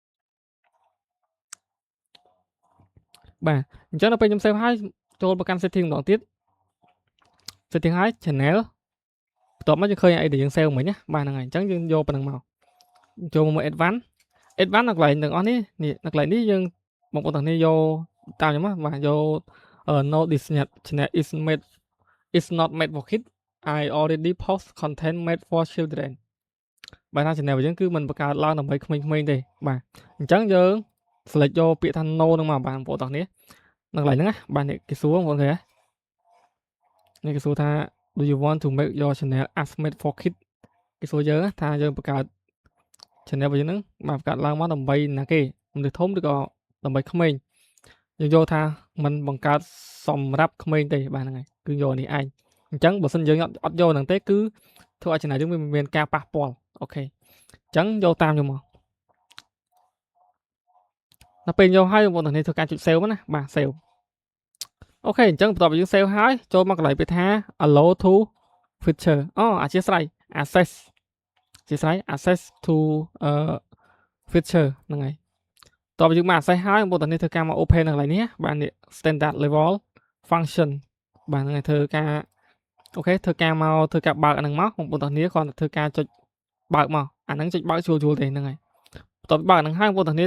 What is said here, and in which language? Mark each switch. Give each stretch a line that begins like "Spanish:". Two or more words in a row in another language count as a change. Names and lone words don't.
Khmer: បាទអញ្ចឹងដល់ពេលខ្ញុំ save ហើយចូលមកកាន់ setting ម្ដងទៀត setting ហើយ channel បន្ទាប់មកយើងឃើញអីដែលយើង save មិញណាបាទហ្នឹងហើយអញ្ចឹងយើងយកប៉ុណ្ណឹងមកចូលមក advance នៅកន្លែងទាំងអស់នេះនៅកន្លែងនេះយើងបងប្អូនទាំងនេះ យកតាមខ្ញុំបាទយក
English: no this channel is not made for kids I already post content made for children
Khmer: បាទថា channel របស់យើងគឺមិនបង្កើតឡើងដើម្បីក្មេងៗទេបាទ អញ្ចឹងយើង select យកពាក្យថា no ហ្នឹងមកបាទបងប្អូនទាំងនេះនៅកន្លែងហ្នឹងណាបាទនេះគេសួរបងប្អូនឃើញទេនេះគេសួរថា
English: do you want to make your channel as made for kids
Khmer: គេសួរយើងថាយើងបង្កើត channel របស់យើងហ្នឹងបាទបង្កើតឡើងមកដើម្បីណាគេមនុស្សធំឬក៏ដើម្បីក្មេងយើងយកថាมันបង្កើតសម្រាប់ក្មេងទេបាទហ្នឹងហើយគឺយកនេះឯងអញ្ចឹងបើសិនយើងអត់យកហ្នឹងទេគឺធ្វើឲ្យ channel យើងវាមានការប៉ះពាល់អូខេអញ្ចឹងយកតាមខ្ញុំមក ដល់ពេលយកហើយបងប្អូនទាំងនេះធ្វើការចុច save ណាបាទ save អូខេអញ្ចឹងបន្ទាប់ពីយើង save ហើយចូលមកកន្លែងពាក្យថា
English: allow to feature
Khmer: អធិស្ឋាន
English: access to feature
Khmer: ហ្នឹងហើយតើយើងមក access ហើយបងប្អូនទាំងនេះធ្វើការមក open នៅកន្លែងនេះបាទនេះ
English: standard level function
Khmer: បាទហ្នឹងហើយធ្វើការអូខេធ្វើការមកធ្វើការបើកអាហ្នឹងមកបងប្អូនទាំងនេះគ្រាន់តែធ្វើការចុចបើកមកអាហ្នឹងចុចបើកជួលទេហ្នឹងហើយបន្ទាប់ពីបើកហ្នឹងហើយបងប្អូនទាំងនេះ